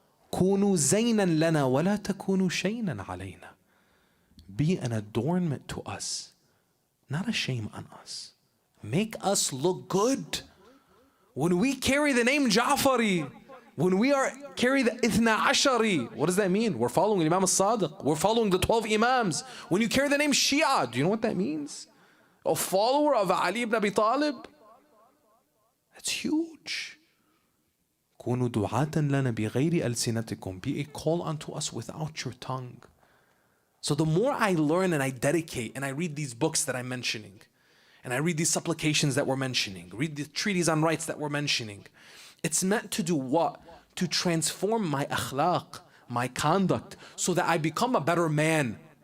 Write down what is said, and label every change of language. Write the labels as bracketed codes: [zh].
[ar] كونوا زينا لنا ولا تكونوا شينا علينا. [en] Be an adornment to us, not a shame on us. Make us look good. When we carry the name Ja'fari, when we carry the Ithna Ashari, what does that mean? We're following Imam al-Sadiq. We're following the 12 Imams. When you carry the name Shia, do you know what that means? A follower of Ali ibn Abi Talib. That's huge. [ar] كونوا دعاة لنا بغير ألسنتكم. [en] Be a call unto us without your tongue. So the more I learn and I dedicate and I read these books that I'm mentioning, and I read these supplications that we're mentioning, read the treaties on rights that we're mentioning, it's meant to do what? To transform my akhlaq, my conduct, so that I become a better man.